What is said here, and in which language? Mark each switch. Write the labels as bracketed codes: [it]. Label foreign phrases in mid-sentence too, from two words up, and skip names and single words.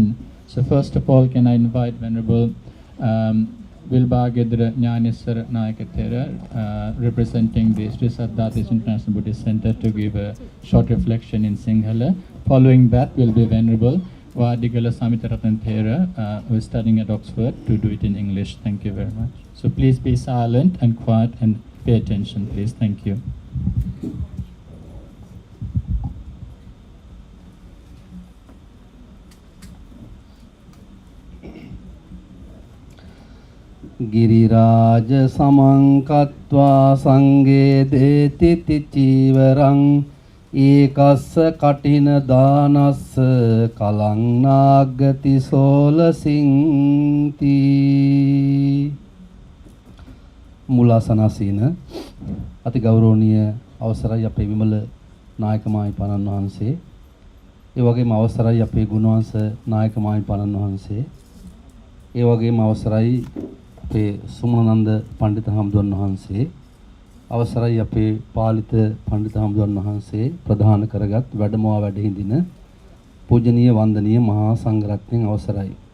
[en] So first of all, can I invite Venerable Vilbhagedra Jnaneshwara Nayakathera, representing the Sri Saddhatis International Buddhist Center, to give a short reflection in Sinhala. Following that will be Venerable Vadigala Samitharathan Thera, who is studying at Oxford, to do it in English. Thank you very much. So please be silent and quiet and pay attention, please. Thank you. [pi] गिरिराज समंकत्वा संगे देति तिचिवरं एकस्स कठिन दानस्स कलं नागति सोलसिंति [si] මුලාසනාසීන අති ගෞරවනීය අවසරයි අපේ විමල නායක මාහිමිපාණන් වහන්සේ, ඒ වගේම අවසරයි අපේ ගුණවංශ නායක මාහිමිපාණන් වහන්සේ, ඒ වගේම අවසරයි අපේ සුමනනන්ද පඬිත හාමුදුරන් වහන්සේ, අවසරයි අපේ පාලිත පඬිත හාමුදුරන් වහන්සේ ප්‍රධාන කරගත් වැඩමවා වැඩ හිඳින පූජනීය වන්දනීය මහා සංඝරත්නයන් අවසරයි.